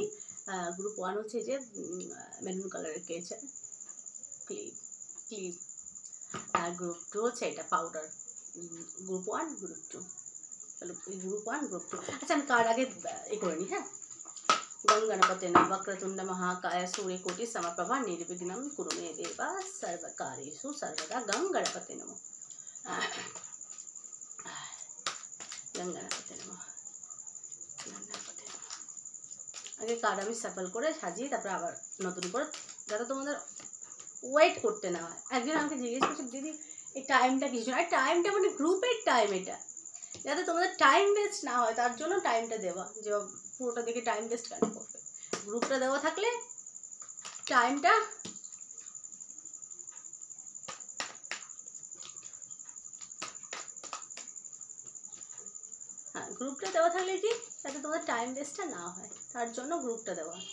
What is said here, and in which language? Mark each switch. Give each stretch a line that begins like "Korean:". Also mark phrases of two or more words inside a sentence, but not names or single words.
Bangla: গ্রুপ 1 হচ্ছে যে
English: maroon colourের
Bangla: কেছে ক্লিপ, আর গ্রুপ 2 হচ্ছে এটা পাউডার। গ্রুপ 1 গ্রুপ 2, চলো গ্রুপ 1 গ্রুপ 2। আচ্ছা আমি কার আগে করে নিই। হ্যাঁ,
Sanskrit: গঙ্গণপতে নমঃ वक्रतुंड महाकाय सूर्यकोटि समप्रभा निर्विघ्नं कुरु मे देव सर्वकार्येषु सर्वदा। गंगणपते नमः, गंगणपते नमः, गंगणपते नमः।
Bangla: আগে কার্ড আমি সাফল করে সাজিয়ে তারপর আবার নতুন করে, যাতে তোমাদের ওয়েট করতে না হয়। একজন আমাকে জিজ্ঞেস করছে দিদি এই টাইমটা কিছু না, টাইমটা মানে গ্রুপের টাইম, এটা যাতে তোমাদের
English: time waste
Bangla: না হয় তার জন্য টাইমটা দেওয়া। যে পুরোটা দেখে
English: time waste
Bangla: কেন করবে, গ্রুপটা দেওয়া থাকলে টাইমটা গ্রুপটা দেওয়া থাকলে কি যাতে তোমাদের
English: time wasteটা
Bangla: না হয় তার জন্য গ্রুপটা দেওয়া।